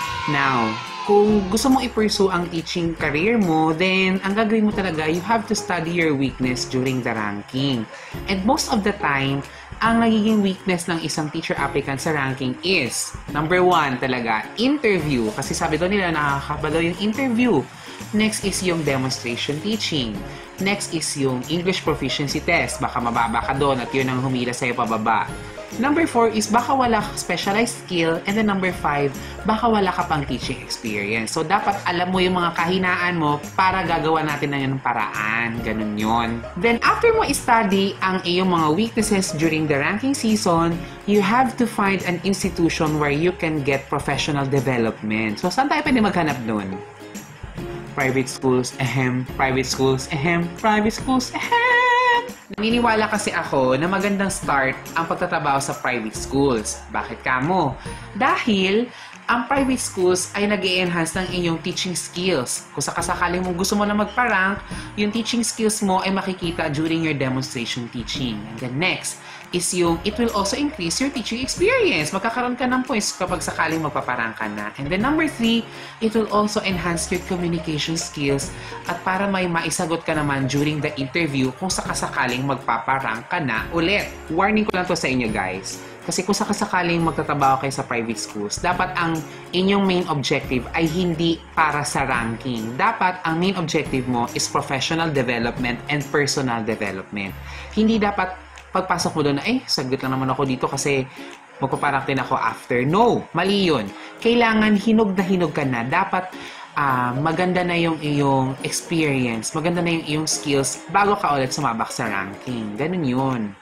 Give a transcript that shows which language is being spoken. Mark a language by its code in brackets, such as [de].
[tl] Now, kung gusto mong ipursue ang teaching career mo, then ang gagawin mo talaga, [en] you have to study your weakness during the ranking. And most of the time, [tl] ang nagiging [en] weakness ng isang teacher applicant sa ranking is, number 1 talaga, interview. [tl] Kasi sabi doon nila, nakakaba daw yung interview. [en] Next is yung demonstration teaching. Next is yung English proficiency test. [tl] Baka mababa ka doon at yun ang humila sa'yo pababa. [en] Number 4 is [tl] baka wala ka [en] specialized skill. And then number 5, [tl] baka wala ka pang [en] teaching experience. [tl] So dapat alam mo yung mga kahinaan mo para gagawa natin na yun ng paraan. Ganun yun. [en] Then after [tl] mo i-study ang iyong mga [en] weaknesses during the ranking season, you have to find an institution where you can get professional development. [tl] So saan tayo pwede maghanap doon? Private schools, private schools, private schools, Naniniwala kasi ako na magandang start ang pagtatrabaho sa private schools. Bakit kamo? Dahil ang private schools ay nag-i-enhance ng inyong teaching skills. Kung sakasakaling mo gusto mo na magpa-rank, yung teaching skills mo ay makikita [en] during your demonstration teaching. And then next is yung it will also increase your teaching experience. [tl] Magkakaroon ka ng points kapag sakaling magpaparang ka na. [en] And then number 3, it will also enhance your communication skills [tl] at para may maisagot ka naman [en] during the interview [tl] kung sakasakaling magpaparang ka na ulit. Warning ko lang to sa inyo guys. Kasi kung sakasakaling magtatrabaho kayo sa private schools, dapat ang inyong main objective ay hindi para sa ranking. Dapat ang [en] main objective mo is professional development and personal development. [tl] Hindi dapat pagpasok mo doon na, sagot lang naman ako dito kasi magpaparang din ako after. No, mali yun. Kailangan hinog na hinog ka na. Dapat maganda na yung iyong experience, maganda na yung iyong skills bago ka ulit sumabak sa ranking. Ganun yun.